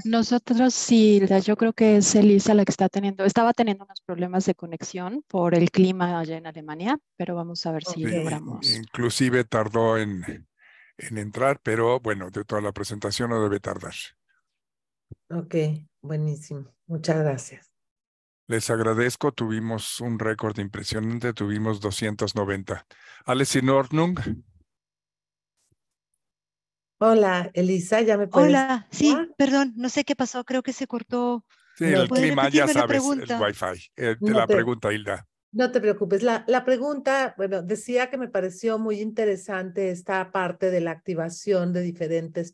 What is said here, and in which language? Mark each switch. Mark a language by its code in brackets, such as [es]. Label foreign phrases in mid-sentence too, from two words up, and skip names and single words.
[es] Nosotros sí, yo creo que es Elisa la que estaba teniendo unos problemas de conexión por el clima allá en Alemania, pero vamos a ver si Ok, logramos. Inclusive tardó en entrar, pero bueno, de toda la presentación no debe tardar. ok, buenísimo. Muchas gracias. Les agradezco, tuvimos un récord impresionante, tuvimos 290. [de] Alles in Ordnung? [es] Hola, Elisa, ¿ya me puedes Hola, sí, escuchar? perdón, no sé qué pasó, creo que se cortó. Sí, No el te, ¿Puede clima, ya repetirme la sabes, el pregunta? Wi-Fi. no La te, pregunta, Hilda. no te preocupes. La pregunta, bueno, decía que me pareció muy interesante esta parte de la activación de diferentes